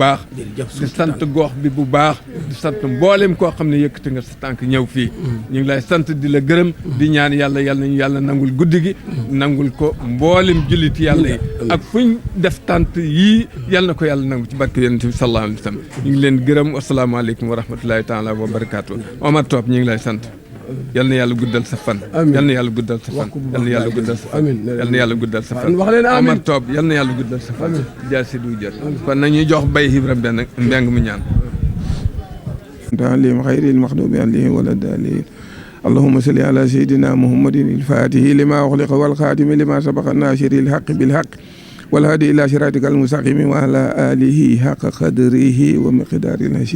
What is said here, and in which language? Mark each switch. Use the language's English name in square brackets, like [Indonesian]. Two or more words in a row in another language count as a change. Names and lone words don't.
[Wolof] baax di sant gox bi bu baax di sant mboolem koo xam ne yëkkati nga sa tànk ñëw fii ñu ngi lay sant di la gërëm di ñaan yàlla nañu yàlla nangul guddi gi nangul ko mboolem jullit yàlla yi ak fuñ def tant yii yàlla na ko yàlla nangu ci barke yonent bi [Arabic] صلى الله عليه وسلم [Wolof] ñu ngi leen gërëm [Arabic] السلام عليكم ورحمة الله تعالى وبركاته [Wolof] Omar Top ñu ngi lay sant yal na yàlla guddal sa fan yal na yàlla guddal sa fan yal na yàlla guddal sa fan yal na yàlla guddal sa fan wax leen amiin Omar Top yal na yàlla guddal sa fan jaasi du jot kon nañuy jox bay Ibra benn mbeng mu ñaan [Arabic] تعليم خير المخدوم عليه ولا الدالين اللهم صل على سيدنا محمد الفاتح لما أغلق والخاتم لما سبق الناشر الحق بالحق والهادي إلى صراطك المستقيم وعلى آله حق قدره ومقدار الهشيم